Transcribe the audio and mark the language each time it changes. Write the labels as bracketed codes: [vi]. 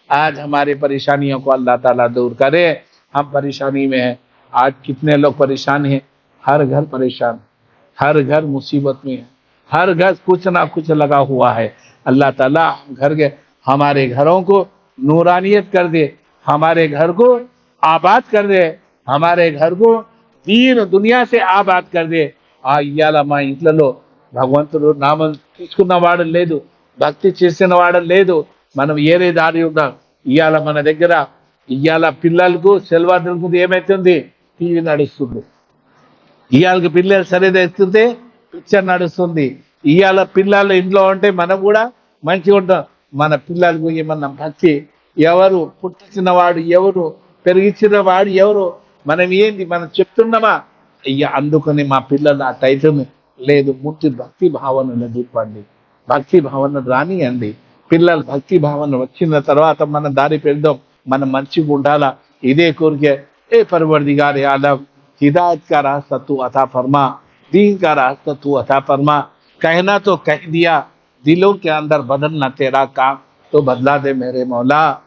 [hi] आज हमारी परेशानियों को अल्लाह ताला दूर करे। हम परेशानी में हैं, आज कितने लोग परेशान हैं, हर घर परेशान, हर घर मुसीबत में है, हर घर कुछ ना कुछ लगा हुआ है। अल्लाह ताला घर के हमारे घरों को नूरानियत कर दे, हमारे घर को आबाद कर दे, हमारे घर को दीन दुनिया से आबाद कर दे। [te] ఇయ్యాల మా ఇంట్లో భగవంతుడు నామం తీసుకున్న వాడు లేదు, భక్తి చేసిన వాడు లేదు, మనం ఏరే దారి ఉన్నాం. ఇయ్యాల మన దగ్గర ఇయ్యాల పిల్లలకు సెలవులకు ఏమైతుంది, టీవీ నడుస్తుంది. ఇవాళకి పిల్లలు సరిగ్గా ఎత్తుంటే పిక్చర్ నడుస్తుంది. ఇవాళ పిల్లలు ఇంట్లో ఉంటే మనం కూడా మంచిగా ఉంటాం. మన పిల్లలకు ఏమన్నా భక్తి, ఎవరు పుట్టించిన వాడు ఎవరు, పెరిగించిన వాడు ఎవరు, మనం ఏంది మనం చెప్తున్నామా? అందుకని మా పిల్లలు ఆ టైటిల్ లేదు. ముందు భక్తి భావనను చూపండి, భక్తి భావన రానియండి. పిల్లలు భక్తి భావన వచ్చిన తర్వాత మన దారి పెడదాం, మనం మంచిగా ఉండాలా. ఇదే కోరికే. [hi] ఏ పరవర్దిగార్ ఆలం हिदायत का रास्ता तू अता फरमा, दीन का रास्ता तू अता फरमा. कहना तो कह दिया, दिलों के अंदर बदलना तेरा काम, तो बदला दे मेरे मौला.